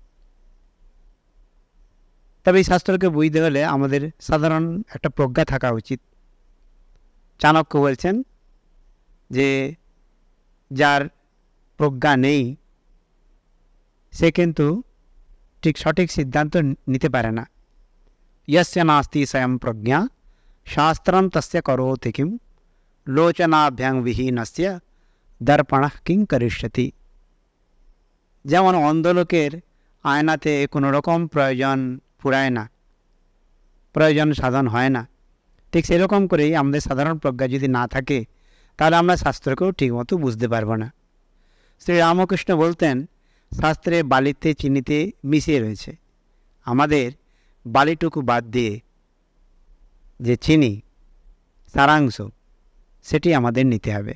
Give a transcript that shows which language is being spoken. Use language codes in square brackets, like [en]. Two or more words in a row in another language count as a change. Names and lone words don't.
[bn] তবে এই শাস্ত্রকে বুঝতে হলে আমাদের সাধারণ একটা প্রজ্ঞা থাকা উচিত। চাণক্য বলছেন যে যার প্রজ্ঞা নেই সে কিন্তু ঠিক সঠিক সিদ্ধান্ত নিতে পারে না। [sa] यस्य नास्ति स्वयं प्रज्ञा शास्त्रं तस्य करोति किं लोचनाभ्यां विहीनस्य दर्पणः किं करिष्यति। [bn] যেমন অন্ধলোকের আয়নাতে কোনো রকম প্রয়োজন ফুরায় না, প্রয়োজন সাধন হয় না, ঠিক সেরকম করেই আমাদের সাধারণ প্রজ্ঞা যদি না থাকে তাহলে আমরা শাস্ত্রকেও ঠিকমতো বুঝতে পারবো না। শ্রী রামকৃষ্ণ বলতেন, শাস্ত্রে বালিতে চিনিতে মিশিয়ে রয়েছে, আমাদের বালিটুকু বাদ দিয়ে যে চিনি সারাংশ সেটি আমাদের নিতে হবে।